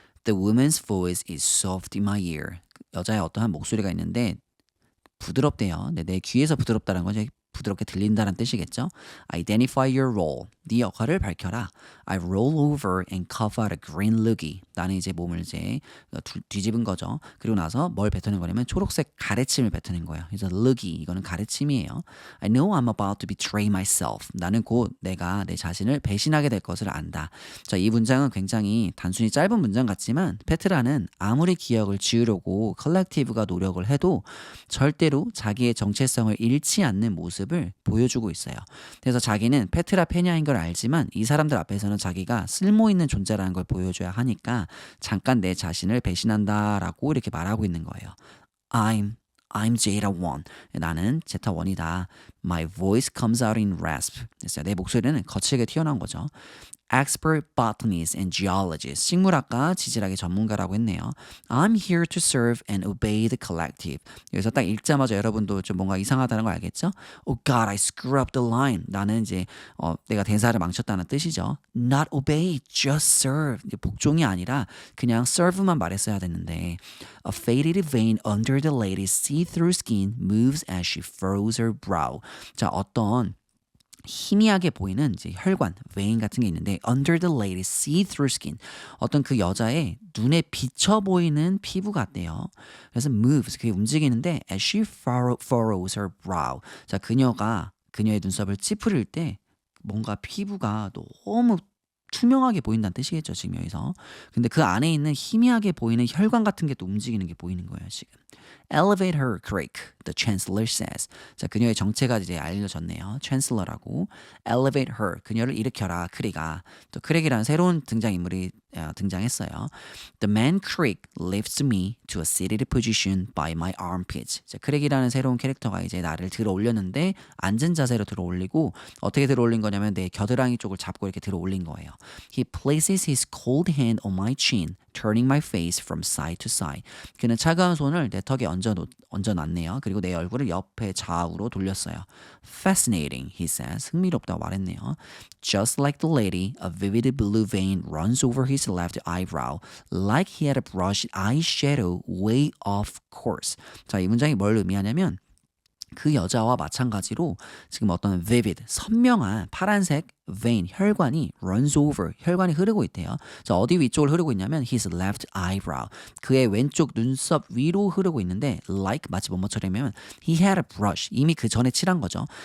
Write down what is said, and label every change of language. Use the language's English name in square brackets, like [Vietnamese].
[English] The woman's voice is soft in my ear. [Korean] 여자의 어떠한 목소리가 있는데 부드럽대요. 근데 내 귀에서 부드럽다는 건 이제 부드럽게 들린다는 뜻이겠죠. [English] Identify your role. [Korean] 네 역할을 밝혀라. [English] I roll over and cough out a green loogie. [Korean] 나는 이제 몸을 이제 뒤집은 거죠. 그리고 나서 뭘 뱉어낸 거냐면 초록색 가래침을 뱉어낸 거예요. 그래서 loogie 이거는 가래침이에요. [English] I know I'm about to betray myself. [Korean] 나는 곧 내가 내 자신을 배신하게 될 것을 안다. 자, 이 문장은 굉장히 단순히 짧은 문장 같지만 페트라는 아무리 기억을 지우려고 컬렉티브가 노력을 해도 절대로 자기의 정체성을 잃지 않는 모습을 보여주고 있어요. 그래서 자기는 페트라 페냐인 걸 알지만 이 사람들 앞에서는 자기가 쓸모있는 존재라는 걸 보여줘야 하니까 잠깐 내 자신을 배신한다라고 이렇게 말하고 있는 거예요. [English] I'm Zeta 1. [Korean] 나는 제타 1이다. [English] My voice comes out in rasp. [Korean] 그래서 내 목소리는 거칠게 튀어나온 거죠. [English] Expert botanist and geologist. [Korean] 식물학과 지질학의 전문가라고 했네요. [English] I'm here to serve and obey the collective. [Korean] 여기서 딱 읽자마자 여러분도 좀 뭔가 이상하다는 거 알겠죠? [English] Oh God, I screw up the line. [Korean] 나는 이제 내가 대사를 망쳤다는 뜻이죠. [English] Not obey, just serve. [Korean] 복종이 아니라 그냥 serve만 말했어야 됐는데 [English] A faded vein under the lady's see-through skin moves as she furrows her brow. [Korean] 자, 어떤 희미하게 보이는 이제 혈관, vein 같은 게 있는데 [English] under the lady's see-through skin [Korean] 어떤 그 여자의 눈에 비쳐 보이는 피부 같대요. 그래서 moves 그게 움직이는데 [English] as she furrows her brow [Korean] 자 그녀의 눈썹을 찌푸릴 때 뭔가 피부가 너무 투명하게 보인다는 뜻이겠죠 지금 여기서. 근데 그 안에 있는 희미하게 보이는 혈관 같은 게 또 움직이는 게 보이는 거예요 지금. [English] Elevate her, crick, the chancellor says. [Korean] 자, 그녀의 정체가 이제 알려졌네요. chancellor라고. [English] Elevate her, [Korean] 그녀를 일으켜라, 크릭아. 또 크릭이라는 새로운 등장인물이 등장했어요. [English] The man crick lifts me to a seated position by my armpits. [Korean] 자, 크릭이라는 새로운 캐릭터가 이제 나를 들어 올렸는데 앉은 자세로 들어 올리고 어떻게 들어 올린 거냐면 내 겨드랑이 쪽을 잡고 이렇게 들어 올린 거예요. [English] He places his cold hand on my chin, turning my face from side to side. [Korean] 그는 차가운 손을 내 턱에 얹어놨네요. 그리고 내 얼굴을 옆에 좌우로 돌렸어요. [English] Fascinating, he says. [Korean] 흥미롭다고 말했네요. [English] Just like the lady, a vivid blue vein runs over his left eyebrow, like he had brushed eyeshadow way off course. [Korean] 자, 이 문장이 뭘 의미하냐면 그 여자와 마찬가지로 지금 어떤 vivid, 선명한 파란색 vein, 혈관이 [English] runs over, [Korean] 혈관이 흐르고 있대요. 자, 어디 위쪽을 흐르고 있냐면 [English] his left eyebrow, [Korean] 그의 왼쪽 눈썹 위로 흐르고 있는데 like 마치 뭐뭐처럼이면 [English] he had a brush, [Korean] 이미 그 전에 칠한 거죠.